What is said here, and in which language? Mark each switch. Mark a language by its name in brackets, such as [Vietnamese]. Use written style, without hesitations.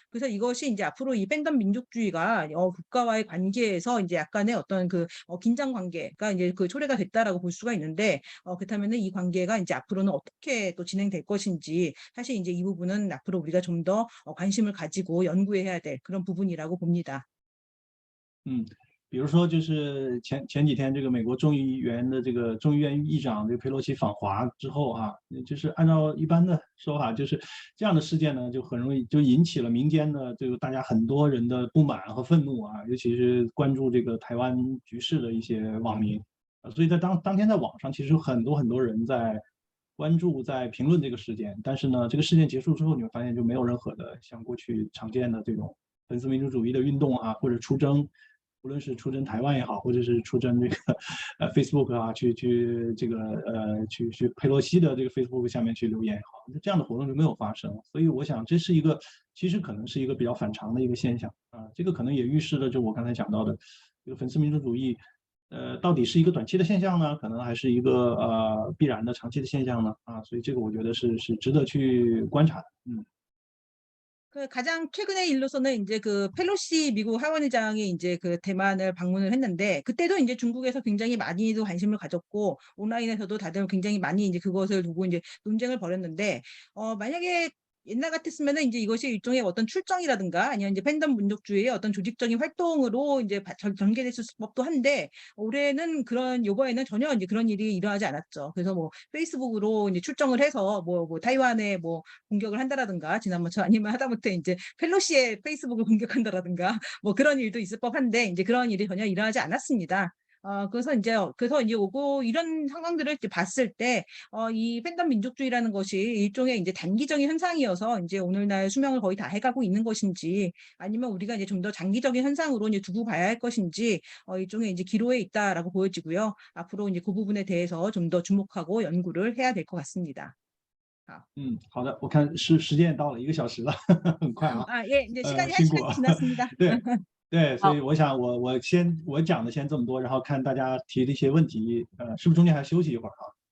[Korean] 그래서 이것이 이제 앞으로 이 팬덤 민족주의가 국가와의 관계에서 이제 약간의 어떤 그 긴장 관계가 이제 그 초래가 됐다라고 볼 수가 있는데, 그렇다면은 이 관계가 이제 앞으로는 어떻게 또 진행될 것인지, 사실 이제 이 부분은 앞으로 우리가 좀 더 관심을 가지고 연구해야 될 그런 부분이라고 봅니다. [Chinese] 比如说就是前几天这个美国众议院议长这个佩洛西访华之后啊，就是按照一般的说法，就是这样的事件呢，就很容易就引起了民间的这个大家很多人的不满和愤怒啊，尤其是关注这个台湾局势的一些网民啊，所以在当天在网上其实有很多人在关注在评论这个事件，但是呢，这个事件结束之后，你会发现就没有任何的像过去常见的这种粉丝民主主义的运动啊，或者出征。无论是出征台湾也好，或者是出征这个Facebook 啊，去佩洛西的这个 Facebook 下面去留言也好，这样的活动就没有发生。所以我想这是一个其实可能是一个比较反常的一个现象啊，这个可能也预示了就我刚才讲到的这个粉丝民主主义，到底是一个短期的现象呢，可能还是一个必然的长期的现象呢？啊，所以这个我觉得是值得去观察的。 [Korean] 그 가장 최근의 일로서는 이제 그 펠로시 미국 하원의장이 이제 그 대만을 방문을 했는데, 그때도 이제 중국에서 굉장히 많이도 관심을 가졌고 온라인에서도 다들 굉장히 많이 이제 그것을 두고 이제 논쟁을 벌였는데, 만약에 옛날 같았으면은 이제 이것이 일종의 어떤 출정이라든가 아니면 이제 팬덤 민족주의의 어떤 조직적인 활동으로 이제 전개됐을 법도 한데, 올해는 요번에는 전혀 이제 그런 일이 일어나지 않았죠. 그래서 뭐 페이스북으로 이제 출정을 해서 뭐 타이완에 뭐 공격을 한다라든가, 지난번처럼 아니면 하다못해 이제 펠로시의 페이스북을 공격한다라든가 뭐 그런 일도 있을 법한데, 이제 그런 일이 전혀 일어나지 않았습니다. 그래서 이제 오고 이런 상황들을 이제 봤을 때 이 팬덤 민족주의라는 것이 일종의 이제 단기적인 현상이어서 이제 오늘날 수명을 거의 다 해가고 있는 것인지 아니면 우리가 이제 좀 더 장기적인 현상으로 이제 두고 봐야 할 것인지 일종의 이제 기로에 있다라고 보여지고요. 앞으로 이제 그 부분에 대해서 좀 더 주목하고 연구를 해야 될 것 같습니다. [Chinese] 好的，我看时间也到了1个小时了，很快啊， [Korean] 예, 이제 시간이 한 [Chinese] 辛苦 [Korean] 지났습니다. [Chinese] 对对，所好以我想我讲的先这么多，然后看大家提的一些问题，是不是中间还休息一会儿啊？